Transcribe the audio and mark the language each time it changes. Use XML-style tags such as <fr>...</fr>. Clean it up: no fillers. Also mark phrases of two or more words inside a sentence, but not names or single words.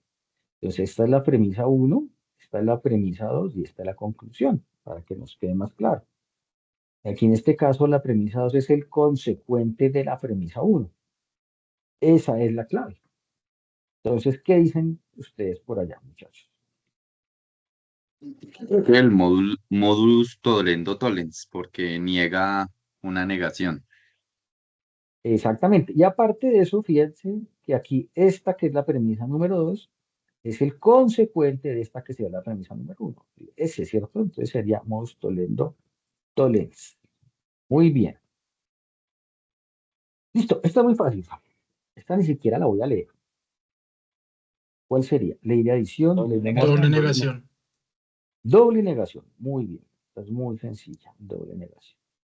<es>Entonces esta es la premisa 1, esta es la premisa 2 y esta es la conclusión, para que nos quede más claro. Aquí en este caso la premisa 2 es el consecuente de la premisa 1. Esa es la clave. Entonces, ¿qué dicen ustedes por allá, muchachos? Creo que el</es> <la>modus tollendo tollens,</la> <es>porque niega una negación. Exactamente. Y aparte de eso, fíjense que aquí esta que es la premisa número 2 es el consecuente de esta que sería la premisa número 1. Ese, ¿cierto? Entonces sería</es> <la>modus tollendo tollens.</la> <es>Muy bien. Listo, esta es muy fácil. Esta ni siquiera la voy a leer. ¿Cuál sería? Ley de adición, ley de Doble negación. doble negación. Muy bien. Esta es muy sencilla. Doble negación.</es>